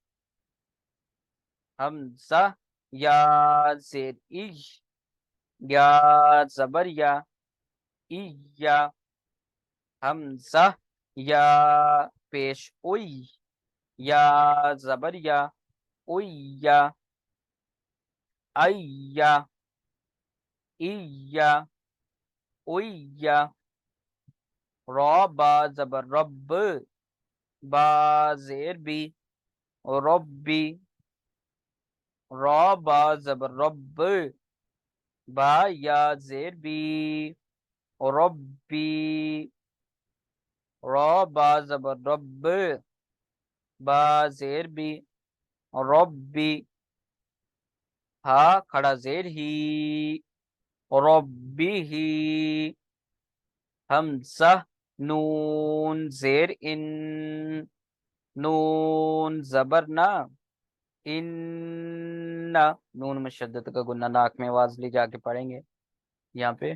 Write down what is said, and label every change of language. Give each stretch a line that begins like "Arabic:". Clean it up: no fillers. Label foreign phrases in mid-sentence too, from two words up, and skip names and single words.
Urdu: حمزہ یا زیر ای، یا زبر یا، ایا۔ حمزہ یا پیش اوئی، یا زبر یا، اویا، ایا، ایا، اویا۔ را با زبر رب، با زیر بی، ربی۔ را با زبر رب، با یا زیر بی، ربی۔ را با زبر رب، با زیر بی، ربی۔ ہا کھڑا زیر ہی، ربی ہی۔ حمزہ نون زیر ان، نون زبر نا، ان، نون مشدد کا گنہ ناک میں آواز لی جا کے پڑھیں گے یہاں پہ۔